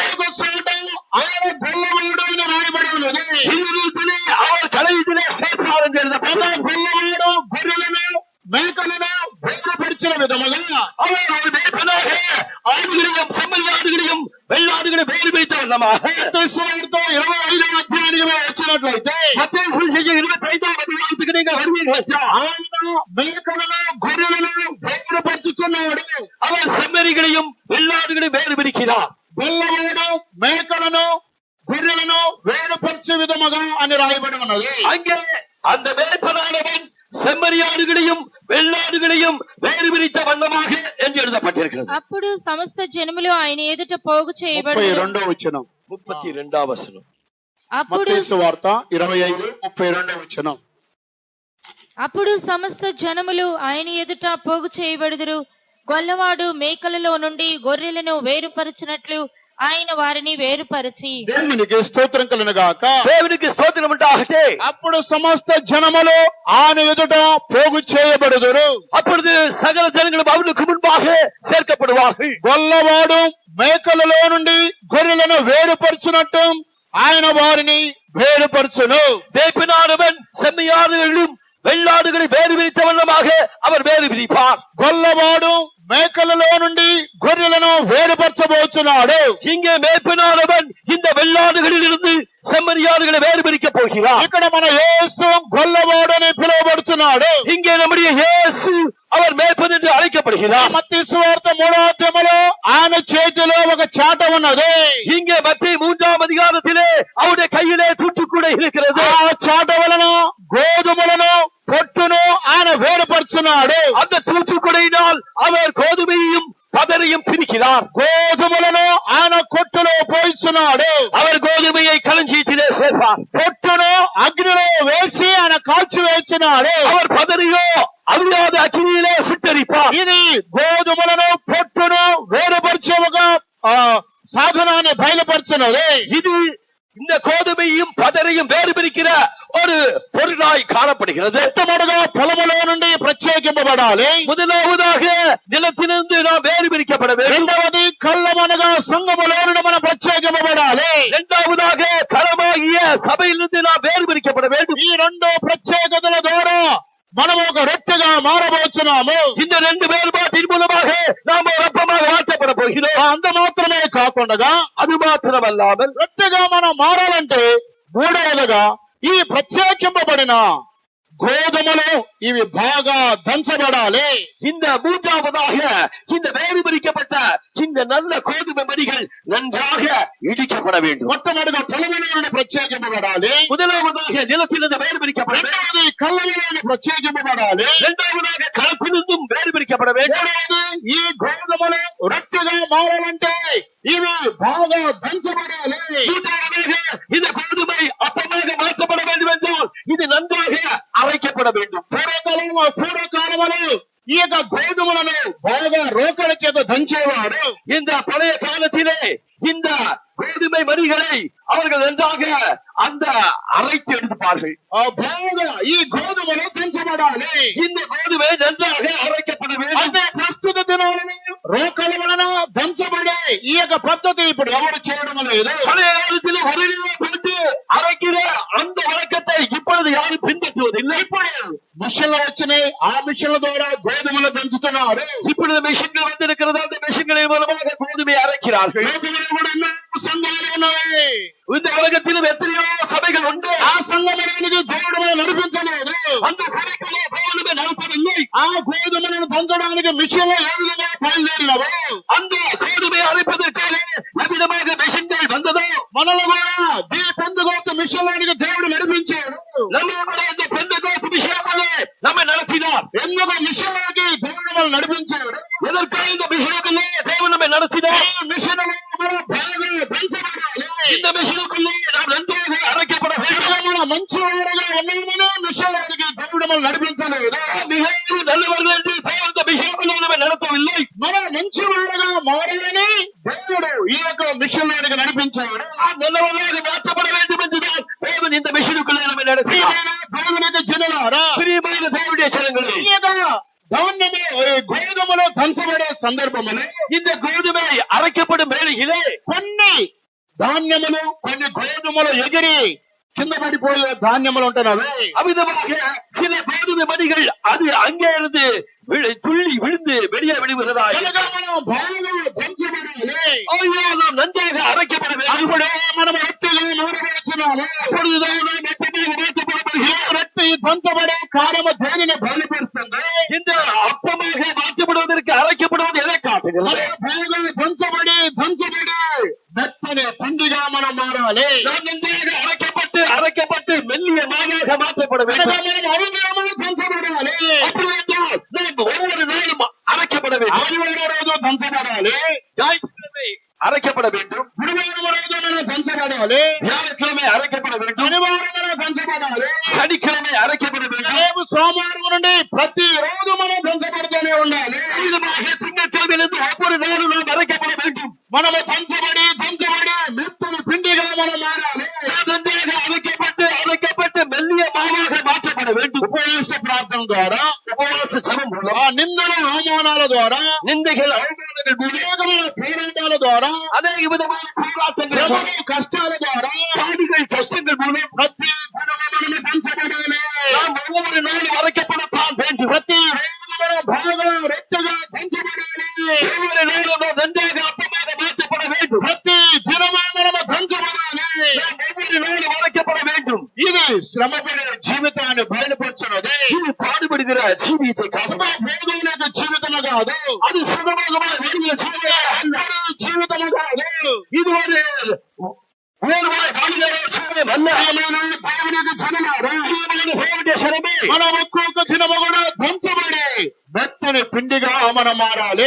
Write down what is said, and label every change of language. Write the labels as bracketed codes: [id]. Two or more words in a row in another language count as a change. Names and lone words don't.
[te] మరొక చోట ఆయన గొల్లవాడు అని రాయబడి ఉన్నది. [ta] இன்னொரு அவர் களத்திலே சேர்த்தார் என்று எழுதப்பட்டது. [te] గొల్లవాడు గొర్రెలను, మేకలను వేరుపరిచిన విధముగా [ta] அவர் ஒரு மேய்ப்பனாக ஆடுகளையும் செம்மறியாடுகளையும் வெள்ளாடுகளையும் வேறுபிரித்த வண்ணமாக [te] సువార్త 25వ అధ్యాయానికి వచ్చినట్లయితే [ta] மத்தேயு சுவிசேஷம் 25వ அதிகாரத்துக்கு நீங்கள் வருவீர்கள். [te] ఆయన మేకలను, గొర్రెలను వేరుపరుచుతున్నాడు. [ta] அவர் செம்மறிகளையும் வெள்ளாடுகளையும் வேறுபிரிக்கிறார். [te] గొల్లవాడు మేకలను, గొర్రెలను వేరుపరిచే విధముగా అని రాయబడి ఉన్నది. [ta] அங்கே அந்த மேய்ப்பனானவன் செம்மறியாடுகளையும் வெள்ளாடுகளையும் வேறுபிரித்த வண்ணமாக என்று எழுதப்பட்டிருக்கிறது. [te] అప్పుడు సమస్త జనములు ఆయన ఎదుట పోగు చేయబడి 32వ వచనం. 32వ వచనం. అప్పుడు మత్తయి సువార్త 25:32వ వచనం. అప్పుడు సమస్త జనములు ఆయన ఎదుట పోగు చేయబడుదురు. గొల్లవాడు మేకలలో నుండి గొర్రెలను వేరుపరచినట్లు ఆయన వారిని వేరుపరిచి. దేవునికి స్తోత్రం కలుగును గాక. దేవునికి స్తోత్రం உண்டாகட்ടെ. అప్పుడు సమస్త జనములు ఆయన ఎదుట పోగు చేయబడుదురు. [ta] அப்பொழுது சகல ஜனங்களும் அவனுக்கு முன்பாக சேர்க்கப்படுவார்கள். [te] గొల్లవాడు మేకలలో నుండి గొర్రెలను వేరుపరచునట్టు ఆయన వారిని వేరుపరచును. [ta] மேய்ப்பனானவன் செம்மறியாடுகளையும் வெள்ளாடுகளை வேறுபிரித்த வண்ணமாக அவர் வேறுபிரிப்பார். [te] గొల్లవాడు మేకలలో నుండి గొర్రెలను వేరుపరచబోతున్నాడు. [ta] இங்கே மேய்ப்பனானவன் இந்த வெள்ளாடுகளில் இருந்து செம்மறியாடுகளை வேறுபிரி போகிறார். [te] ఇక్కడ మన యేసు గొల్లవాడని పిలువబడుతున్నాడు. [ta] இங்கே நம்முடைய இயேசு அவர் மேய்ப்பன் என்று அழைக்கப்படுகிறார். [te] మత్తయి సువార్త 3వ అధ్యాయంలో ఆయన చేతిలో ఒక చాట ఉన్నది. [ta] இங்கே மத்தேயு 3ஆம் அதிகாரத்திலே அவருடைய கையிலே தூற்றுக்கூடை இருக்கிறது. [te] ఆ చాట వలన గోధుమలను పొట్టును ఆయన వేరుపరుచున్నాడు. [ta] அந்த தூற்றுக்கூடையினால் அவர் கோதுமையையும் பதரையும் பிரிக்கிறார். [te] గోధుమలను ఆయన కొట్టులో పోయిస్తున్నాడు. [ta] அவர் கோதுமையை களஞ்சியத்திலே சேர்ப்பார். [te] పొట్టును అగ్నిలో వేసి ఆయన కాల్చి వేస్తున్నాడు. [ta] அவர் பதரையோ அவியாத அக்கினியிலே சுட்டரிப்பார். [te] ఇది గోధుమలను పొట్టును వేరుపరిచే ఒక సాధనాన్ని బయలుపరిచినది. [ta] இது இந்த கோதுமையும் பதரையும் வேறு பிரிக்கிற ஒரு பொருளாய் காணப்படுகிறது. [te] మొట్టమొదటిగా పొలములో నుండి ప్రత్యేకింపబడాలి. [ta] முதலாவதாக நிலத்திலிருந்து நாம் வேறு பிரிக்கப்பட வேண்டும். [te] రెండవది కళ్ళమనగా సంఘములో నుండి మనం ప్రత్యేకింపబడాలి. [ta] இரண்டாவதாக களமாகிய சபையிலிருந்து நாம் வேறு பிரிக்கப்பட வேண்டும். [te] ఈ రెండు ప్రత్యేకతల ద్వారా మనం ఒక రొట్టెగా మారబోతున్నాము. [ta] இந்த ரெண்டு வேறுபாட்டின் மூலமாக நாம் ஒரு அப்பமாக மாற்றப்பட போகிறோம். [te] అంత మాత్రమే కాకుండా [ta] அது மாத்திரமல்லாமல் [te] రొట్టెగా మనం మారాలంటే మూడవదిగా ఈ ప్రత్యేకింపబడిన గోధుమలు ఇవి బాగా దంచబడాలి. [ta] இந்த மூன்றாவதாக இந்த வேறு பிரிக்கப்பட்ட இந்த நல்ல கோதுமை மணிகள் நன்றாக இடிக்கப்பட வேண்டும். [te] మొట్టమొదటిగా పొలములో నుండి ప్రత్యేకింపబడాలి. [ta] முதலாவதாக நிலத்திலிருந்து வேறு பிரிக்கப்பட வேண்டும். [te] రెండవది కళ్ళలో నుండి ప్రత్యేకింపబడాలి. [ta] இரண்டாவதாக களத்திலிருந்தும் வேறு பிரிக்கப்பட வேண்டும். [te] మూడవది ఈ గోధుమలు రొట్టెగా మారాలంటే ఇవి బాగా దంచబడాలి. [ta] மூன்றாவதாக இந்த கோதுமை அப்பமாக மாற்றப்பட வேண்டும் என்றால் இது நன்றாக அரைக்கப்பட வேண்டும். [te] పూర్వకాలంలో ఈ యొక్క గోధుమలను బాగా రోకల చేత దంచేవాడు. [ta] இந்த பழைய காலத்திலே இந்த கோதுமை மணிகளை அவர்கள் நன்றாக அந்த அரைத்து எடுத்துப்பார்கள். [te] బాగా ఈ గోధుమలు దంచబడాలి. [ta] இந்த கோதுமை நன்றாக அரைக்கப்பட வேண்டும். [te] అంటే ప్రస్తుత దినాలలో రోకల వలన దంచబడే ఈ యొక్క పద్ధతి ఇప్పుడు ఎవరు చేయడం లేదు. [ta] பழைய காலத்தில் ஒரு போட்டு அரைக்கிற அந்த வழக்கத்தை இப்பொழுது யாரும் பின்பற்றுவதில்லை. [te] ఇప్పుడు మిషన్లు వచ్చినాయి. ఆ మిషన్ల ద్వారా గోధుమలు దంచుతున్నారు. [ta] இப்பொழுது மிஷின்கள் வந்திருக்கிறது. அந்த மிஷின்களின் மூலமாக கோதுமையை அரைக்கிறார்கள். [te] లోకంలో కూడా ఎన్నో సంఘాలు ఉన్నాయి. [ta] இந்த உலகத்திலும் எத்தனையோ சபைகள் உண்டு. [te] ఆ సంఘములకు దేవుడు నడిపించలేదు. [ta] அந்த சபைகளை தேவனுமே நடத்தவில்லை. [te] ఆ గోధుమలను దంచడానికి మిషన్లు ఏ విధంగా బయలుదేరినవో [ta] அந்த கோதுமை அரைப்பதற்காக எவ்விதமாக மிஷின்கள் வந்ததோ [te] మనలో కూడా ఈ పెంతెకోస్తు మిషన్లోనికి దేవుడు నడిపించాడు. [ta] நம்ம கூட இந்த பெந்தெகோஸ்து மிஷனுக்குள்ளே நம்மை நடத்தினார். [te] ఎందుకు మిషన్లోకి దేవుడు మనం నడిపించాడు? [ta] எதற்காக இந்த மிஷனுக்குள்ளே தேவன் நம்மை நடத்தினார்? [te] మిషన్లో మనం బాగా దంచబడాలి. [ta] இந்த மிஷனுக்குள்ளே நாம் நன்றாக அரைக்கப்பட வேண்டும். [te] మన మంచి వారుగా ఉన్నామని మిషన్లోకి దేవుడు మనం నడిపించలేదు. [ta] மிகவும் நல்லவர்கள் என்று தேவன் இந்த மிஷனுக்குள்ளே நம்மை நடத்தவில்லை. [te] మనం మంచి వారుగా మారాలని దేవుడు ఈ యొక్క మిషన్లోనికి నడిపించాడు. [ta] நல்லவர்களாக மாற்றப்பட வேண்டும் என்றுதான் தேவன் இந்த மிஷனுக்குள்ளே நம்மை நடத்தினார். [te] దేవునికి జనులారా, [ta] பிரியமான தேவனுடைய ஜனங்களே, [te] ఈ యొక్క ధాన్యము గోధుమలో దంచబడే సందర్భములో [ta] இந்த கோதுமை அரைக்கப்படும் வேளையிலே [te] కొన్ని ధాన్యములు కొన్ని గోధుమలు ఎగిరి కింద పడిపోయే ధాన్యములు ఉంటున్నవి. [ta] அவ்விதமாக சில கோதுமை மணிகள் அது அங்கே இருந்து துள்ளி விழுந்து வெளியே விழுகிறதா? [te] కనుక మనం బాగా దంచబడాలి. [ta] ஐயோ, நாம் நன்றாக அரைக்கப்பட வேண்டும். [te] అప్పుడే మనం రొట్టెగా మారవచ్చున్నాము. [ta] அப்பொழுதுதான் நாம் எப்படியாக மாற்றப்படுகிறோம். [te] రొట్టె దంచబడే కార్యము దేనిని బయలుపరుస్తుంది? [ta] இந்த அப்பமாக மாற்றப்படுவதற்கு அரைக்கப்படுவது எதை காட்டுகிறது? [te] బాగా దంచబడి మెత్తని పిండిగా మనం మారాలి. [ta] நாம் நன்றாக அரைக்கப்பட்டு மெல்லிய மாவாக மாற்றப்பட வேண்டும். [te] మనం అవిధేయముగా దంచబడాలి. [ta] அப்படி என்றால் நாம் ஒவ்வொரு நாளும் அரைக்கப்பட வேண்டும். [te] ఆదివారం రోజు దంచబడాలి. [ta] ஞாயிற்றுக்கிழமை அரைக்கப்பட வேண்டும். [te] గురువారం రోజు మనం దంచబడాలి. [ta] வியாழக்கிழமை அரைக்கப்பட வேண்டும். [te] శనివారం మనం దంచబడాలి. [ta] சனிக்கிழமை அரைக்கப்பட வேண்டும். [te] రేపు సోమవారం నుండి ప్రతి రోజు మనం దంచబడుతూనే ఉండాలి. [ta] விதமாக திங்கட்கிழமையிலிருந்து ஒவ்வொரு நாளும் நாம் அரைக்கப்பட வேண்டும். [te] మనము దంచబడి మెత్తని పిండిగా మనం మారాలి. [ta] நன்றாக அரைக்கப்பட்டு மெல்லிய மாவாக மாற்றப்பட வேண்டும். [te] ఉపవాస ప్రార్థన ద్వారా, [ta] உபவாச ஜெபம் மூலம், [te] నిందల అవమానాల ద్వారా, [ta] நிந்தைகள் அவமானங்கள் மூலம், [te] అనేకమైన పోరాటాల ద్వారా, [ta] அநேக விதமான போராட்டங்கள் மூலம், [te] శ్రమలు, కష్టాల ద్వారా [ta] பாடுகள் கஷ்டங்கள் மூலம் [te] ప్రతి దినము మనము దంచబడాలి. [ta] நாம் ஒவ்வொரு நாளும் அரைக்கப்படத்தான் வேண்டும். [te] ప్రతి రోజు మనం బాగా రొట్టెగా దంచబడాలి. [ta] ஒவ்வொரு நாளும் நாம் நன்றாக அப்பமாக மாற்றப்பட வேண்டும். [te] ప్రతి దినము మనము దంచబడాలి. [ta] நாம் ஒவ்வொரு நாளும் அரைக்கப்பட வேண்டும். [te] ఇది శ్రమపడే జీవితాన్ని బయలుపరచున్నది. ఇది పాడుబడిన జీవిత కాదు, భోగములకు జీవితము కాదు, అది సుగమమైన వెలుగుల జీవితము కాదు. ఇది మన ఒక్కొక్క దినము కూడా ధ్వంసపడి మెత్తని పిండిగా మనం మారాలి.